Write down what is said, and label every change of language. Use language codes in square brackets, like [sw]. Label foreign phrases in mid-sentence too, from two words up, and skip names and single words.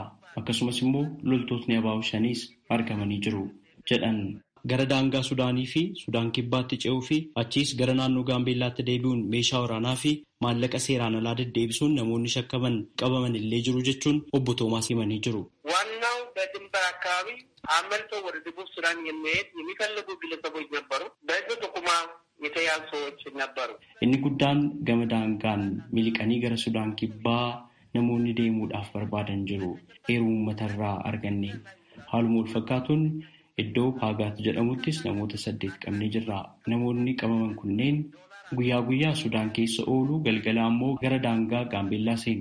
[om] Akkasumas immoo loltootni abaa'oo shaniis argamanii jiru jedhan. Gara daangaa Sudaanii fi Sudaan kibbaatti ce'uu fi achiis gara naannoo Gaambeellaatti deebi'uun meeshaa waraanaa fi maallaqa seeraan alaa deddeebisuun namoonni shakkaman qabaman illee jiru jechuun obbo Toomaas himanii jiru. [am] ዋናው በድንበር አካባቢ አመልጠው ወደ ደቡብ ሱዳን የሚፈልጉ ግለሰቦች ነበሩ። በህዝብ ጥቆማ የተያዙ ሰዎች ነበሩ። [om] Inni guddaan gama daangaan miliqanii gara Sudaan kibbaa namoonni deemuudhaaf barbaadan jiru. Eeruu uummatarraa arganne. Haaluma wal fakkaatuun iddoo Paagaat jedhamuttis namoota 8 qabnee jirra. Namoonni qabaman kunneen guyyaa guyyaa Sudaan keessa oolu galgala ammoo gara daangaa Gaambeellaa seenu.